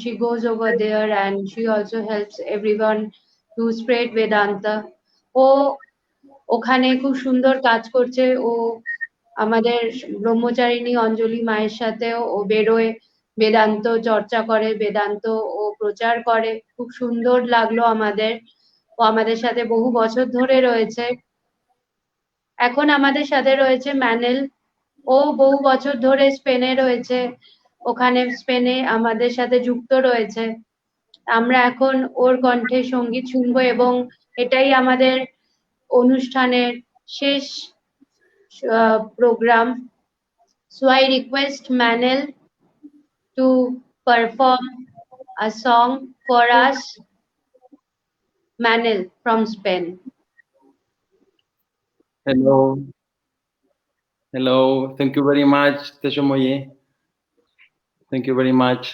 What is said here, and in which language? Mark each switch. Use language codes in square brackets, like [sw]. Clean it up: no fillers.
[en] She goes over there and she also helps everyone to spread Vedanta. [bn] ও ওখানে খুব সুন্দর কাজ করছে। ও আমাদের ব্রহ্মচারিণী অঞ্জলি মায়ের সাথেও ও বেরোয়, বেদান্ত চর্চা করে, বেদান্ত ও প্রচার করে। খুব সুন্দর লাগলো আমাদের। ও আমাদের সাথে বহু বছর ধরে রয়েছে। এখন আমাদের সাথে রয়েছে ম্যানেল। ও বহু বছর ধরে স্পেনে রয়েছে, ওখানে স্পেনে আমাদের সাথে যুক্ত রয়েছে। আমরা এখন ওর কণ্ঠে সঙ্গীত শুনবো এবং এটাই আমাদের অনুষ্ঠানের শেষ program. [en] So I request Manel to perform a song for us. Manel from Spain. Hello. Hello. Thank you very much, Teshomoye. Thank you very much.